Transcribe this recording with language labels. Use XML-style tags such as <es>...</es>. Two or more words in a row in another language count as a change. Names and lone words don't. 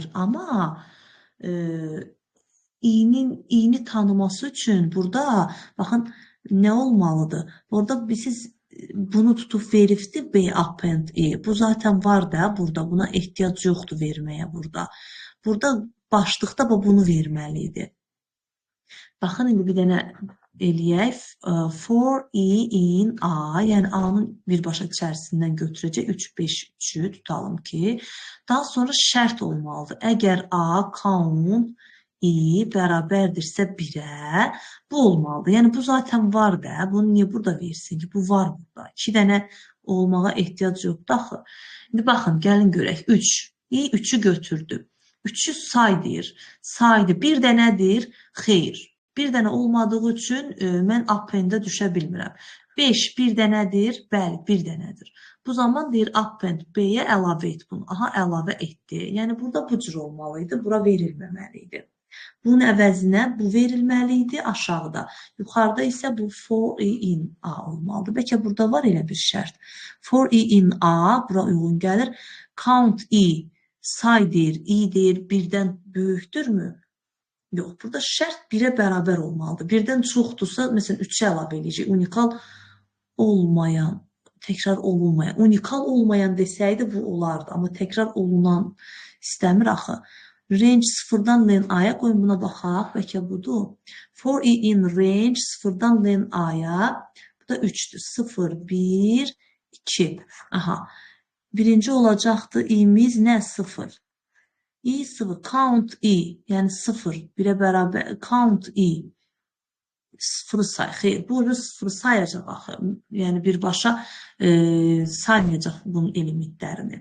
<az>Amma i-ni tanıması üçün burada, baxın, nə olmalıdır? Burada siz bunu tutub veribdir B append E. Bu zaten var da burada. Buna ehtiyac yoxdur verməyə burada. Burada başlıqda bunu verməli idi. Baxın, indi bir dənə eləyək.</az> <en>For i in a,</en> <az>yəni a-nın birbaşa içərisindən götürəcək 3, 5, 3'ü tutalım ki. Daha sonra şərt olmalıdır. Əgər a count i bərabərdirsə 1'ə, bu olmalıdır. Yəni bu zaten var da. Bunu niyə burada versin ki? Bu var burada. 2 dənə olmağa ehtiyac yoxdur axı. İndi baxın, gəlin görək. 3. i 3'ü götürdü. 3'ü say deyir. Saydı. Bir dənədir. Xeyr. Bir dənə olmadığı üçün mən append'ə düşə bilmirəm. 5 bir dənədir. Bəli, bir dənədir. Bu zaman deyir append B-yə əlavə et bunu. Aha, əlavə etdi. Yəni burada bu cür olmalıydı. Bura verilməməli idi. Bunun əvəzinə bu verilməli idi aşağıda. Yuxarıda isə bu</az> <en>for i in a</en> <az>olmalıdır. Bəlkə burada var elə bir şərt.</az> <en>For i in a</en> <az>bura uyğun gəlir.</az> <en>Count i</en> <az>say deyir. I deyir birdən böyükdürmü? Yox, burada şərt 1'ə bərabər olmalıdır. Birdən çoxdursa, məsələn 3'ə əlavə edəcək. Unikal olmayan, təkrar olunmayan. Unikal olmayan desəydi bu olardı. Amma təkrar olunan istəmir axı. Range 0'dan len a'ya qoyun buna baxaq. Bəlkə budur.</az> <en>For i in range</en> <az>0'dan len a'ya. Bu da 3'dür. 0, 1, 2. Aha. Birinci olacaqdı. i'miz nə? 0. i 0,</az> <en>count i,</en> <az>yəni 0, 1'ə bərabər,</az> <en>count i,</en> <az>0'ı say, xeyr, burada 0'ı sayacaq axı, yəni birbaşa saymayacaq bunun elementlərini.</az>